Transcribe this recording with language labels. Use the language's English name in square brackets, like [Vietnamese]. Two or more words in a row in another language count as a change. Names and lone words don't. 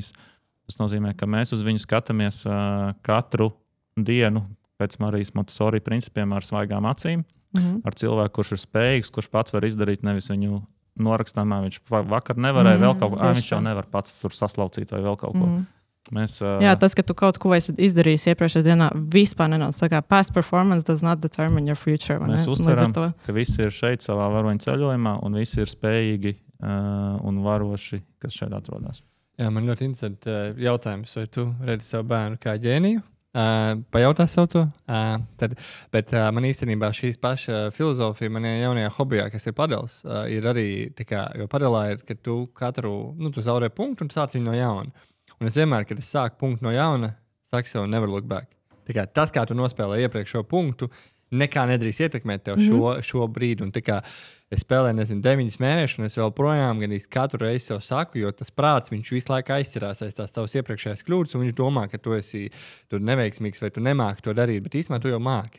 [Latvian] Tas nozīmē, ka mēs uz viņu skatāmies katru dienu pēc Marijas Montessori principiem ar svaigām acīm, ar cilvēku, kurš ir spējīgs, kurš pats var izdarīt, nevis viņu norakstāmā. Viņš vakar nevarēja vēl kaut ko, viņš jau nevar pats tur saslaucīt vai vēl kaut ko. Jā, tas, ka tu kaut ko esi izdarījis iepriekšējā dienā, vispār nenāc. [English] Past performance does not determine your future. [Latvian] Mēs uztveram, ka visi ir šeit savā varoņu ceļojumā un visi ir spējīgi un varoši, kas šeit atrodas. Jā, man ļoti interesanti jautājums, vai tu redzi savu bērnu kā ģēniju? Pajautā savu to. Bet man īstenībā šīs paša filozofija manajā jaunajā hobijā, kas ir padals, ir arī tā kā, jo padalā ir, ka tu tu zaudē punktu un tu sāc viņu no jauna. Un es vienmēr, kad es sāku punktu no jauna, saku sev [English] never look back. [Latvian] Tā kā tas, kā tu nospēlēji iepriekšējo punktu, nekā nedrīkst ietekmēt tev šo brīdi. Un tā kā es spēlēju, 9 mēnešus, un es vēl projām gan katru reizi sev saku, jo tas prāts, viņš visu laiku aizķerās aiz tās tavas iepriekšējās kļūdas, un viņš domā, ka tu esi neveiksmīgs vai tu nemāki to darīt, bet īstenībā tu jau māki.